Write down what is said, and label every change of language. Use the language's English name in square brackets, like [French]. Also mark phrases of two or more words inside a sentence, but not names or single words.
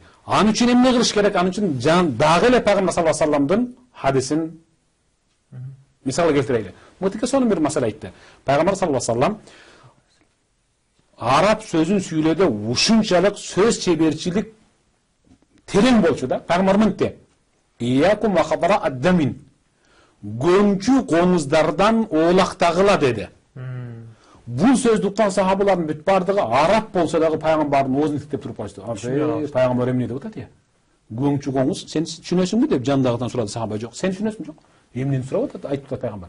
[Kyrgyz] Аны үчүн эмне кылыш керек? Аны үчүн дагы эле Пайгамбар [Arabic] صلى الله عليه وسلم [Kyrgyz] хадисин мисал келтирели. Мутике сонун бир маселе айтты. Пайгамбар [Arabic] صلى الله عليه وسلم [Kyrgyz] араб сөзүн сүйлөөдө ушунчалык сөз чеберчилик терең болчу да. Пайгамбар мынтте: [Arabic] "إياكم وخضراء الدمن." [Kyrgyz] Гөңчү коңуздардан оолактагыла деди. Бул сөздү уккан сахабалардын бүт бардыгы араб болсо дагы пайгамбардын оозун тиктеп туруп коюшту. Пайгамбар эмне деп атат я? Гөңчү коңуз, сен түшүнөсүңбү деп жандагыдан сурады сахаба. Жок, сен түшүнөсүң жок. Эмнени сурап атат? Айтып атат пайгамбар.